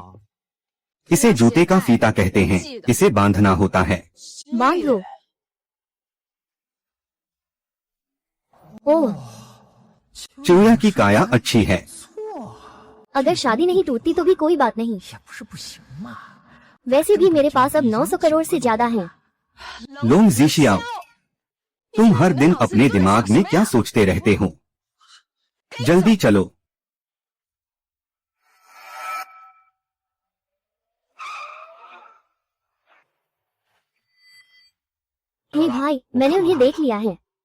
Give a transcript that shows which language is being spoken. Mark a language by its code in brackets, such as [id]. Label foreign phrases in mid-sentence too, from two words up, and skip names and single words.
[hi] इसे जूते का फीता कहते हैं, इसे बांधना होता है। बांध लो। ओह, चिड़िया की काया अच्छी है। अगर शादी नहीं टूटती तो भी कोई बात नहीं। [zh] 也不是不行嘛。 [hi] वैसे भी मेरे पास अब 900 करोड़ से ज्यादा हैं। लोंग जीशियाओ, तुम हर दिन अपने दिमाग में क्या सोचते रहते हो? जल्दी चलो। हे भाई, मैंने उन्हें देख लिया है।